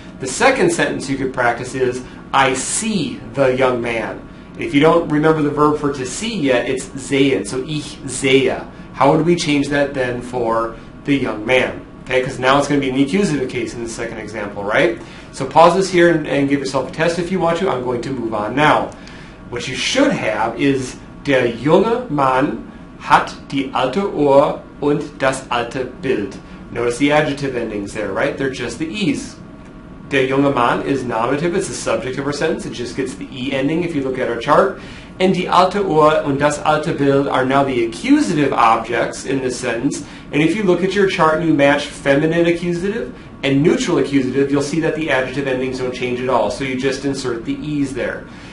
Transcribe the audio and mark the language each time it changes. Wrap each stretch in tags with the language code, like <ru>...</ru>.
<en>The second sentence you could practice is, I see the young man. And if you don't remember the verb for to see yet, it's sehen. So</en> <de>ich sehe.</de> <en>How would we change that then for the young man? Okay, because now it's going to be an accusative case in the second example, right? So pause this here and give yourself a test if you want to. I'm going to move on now. What you should have is</en> <de>der junge Mann hat die alte Uhr und das alte Bild.</de> <en>Notice the adjective endings there, right? They're just the E's.</en> <de>Der junge Mann</de> <en>is nominative. It's the subject of our sentence. It just gets the E ending if you look at our chart. And</en> <de>die alte Uhr und das alte Bild</de> <en>are now the accusative objects in this sentence. And if you look at your chart and you match feminine accusative and neutral accusative, you'll see that the adjective endings don't change at all. So you just insert the E's there.</en>